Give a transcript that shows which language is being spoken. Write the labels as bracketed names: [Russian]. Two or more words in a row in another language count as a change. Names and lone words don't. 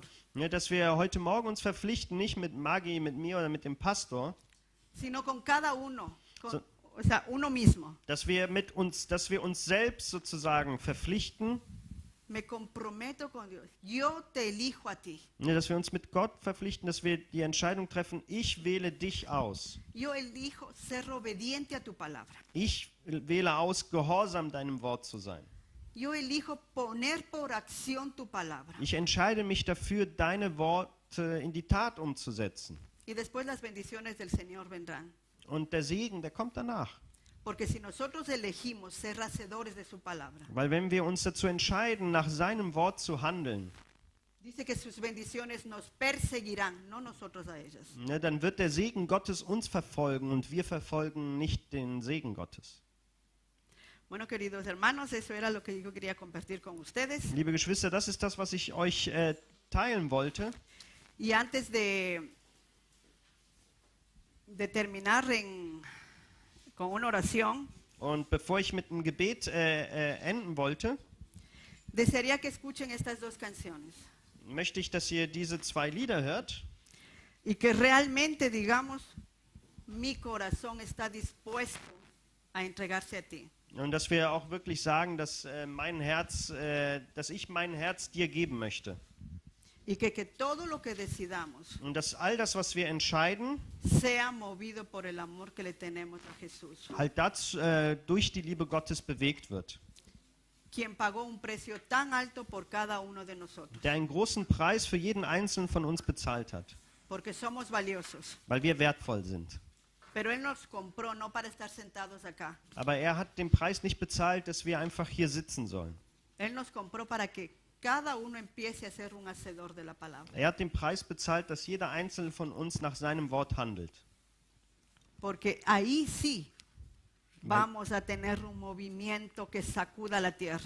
[German] Ne, dass wir heute Morgen uns verpflichten, nicht mit Maggie, mit mir oder mit dem Pastor, [Spanish] sino con cada uno, So- o sea, uno mismo. [German] dass wir uns selbst sozusagen verpflichten, [Spanish] Me comprometo con Dios. Yo te elijo a ti. [German] ne, dass wir uns mit Gott verpflichten, dass wir die Entscheidung treffen, ich wähle dich aus. [Spanish] Yo elijo ser obediente a tu palabra. [German] Ich wähle aus, gehorsam deinem Wort zu sein. [Spanish] Yo elijo poner por acción tu palabra. [German] Ich entscheide mich dafür, deine Worte in die Tat umzusetzen. [Spanish] Y después las bendiciones del Señor vendrán. [German] Und der Segen, der kommt danach. [Spanish] Porque si nosotros elegimos ser hacedores de su palabra, [German] Weil wenn wir uns dazu entscheiden, nach seinem Wort zu handeln, [Spanish] dice que sus bendiciones nos perseguirán, no nosotros a ellas. [German] ne, dann wird der Segen Gottes uns verfolgen und wir verfolgen nicht den Segen Gottes. [Spanish] Bueno, queridos hermanos, eso era lo que yo quería compartir con ustedes. [German] Liebe Geschwister, das ist das, was ich euch teilen wollte. [Spanish] Y antes de terminar con una oración, [German] Und bevor ich mit einem Gebet enden wollte, [Spanish] desearía que escuchen estas dos canciones [German] möchte ich, dass ihr diese zwei Lieder hört [Spanish] y que realmente digamos, mi corazón está dispuesto a entregarse a ti. [German] und dass wir auch wirklich sagen, dass dass ich mein Herz dir geben möchte. [Spanish] Y que todo lo que decidamos [German] Und dass all das, was wir entscheiden, [Spanish] sea movido por el amor que le tenemos a Jesús, [German] halt durch die Liebe Gottes bewegt wird, [Spanish] quien pagó un precio tan alto por cada uno de nosotros, [German] der einen großen Preis für jeden Einzelnen von uns bezahlt hat, [Spanish] porque somos valiosos. [German] weil wir wertvoll sind. [Spanish] Pero Él nos compró no para estar sentados acá. [German] Aber er hat den Preis nicht bezahlt, dass wir einfach hier sitzen sollen. [Spanish] Él nos compró para que cada uno empiece a ser un hacedor de la palabra. [German] Er hat den Preis bezahlt, dass jeder einzelne von uns nach seinem Wort handelt. [Spanish] Porque ahí sí vamos a tener un movimiento que sacuda la tierra.